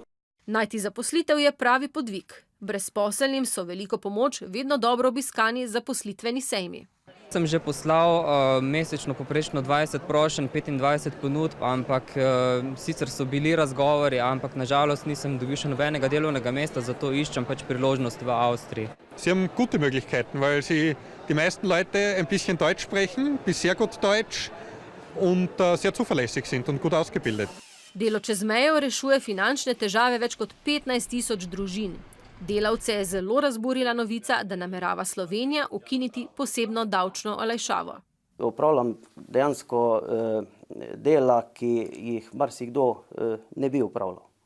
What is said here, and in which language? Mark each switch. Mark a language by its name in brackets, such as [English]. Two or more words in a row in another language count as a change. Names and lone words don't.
[Slovenian] Najti zaposlitev je pravi podvig. Brezposelnim so veliko pomoč vedno dobro obiskani zaposlitveni sejmi. Sem že poslal mesečno poprečno 20 prošenj, 25 ponudb, ampak sicer so bili razgovori, ampak nažalost nisem dobil še nobenega delovnega mesta, zato iščem pač priložnost v Avstriji. [German] Sie haben gute Möglichkeiten, weil sie die meisten Leute ein bisschen Deutsch sprechen, bis sehr gut Deutsch und sehr zuverlässig sind und gut ausgebildet. [Slovenian] Delo čez mejo rešuje finančne težave več kot 15.000 družin. Delavce je zelo razburila novica, da namerava Slovenija ukiniti posebno davčno olajšavo. Opravljam dejansko dela, ki jih marsikdo ne bi opravljal.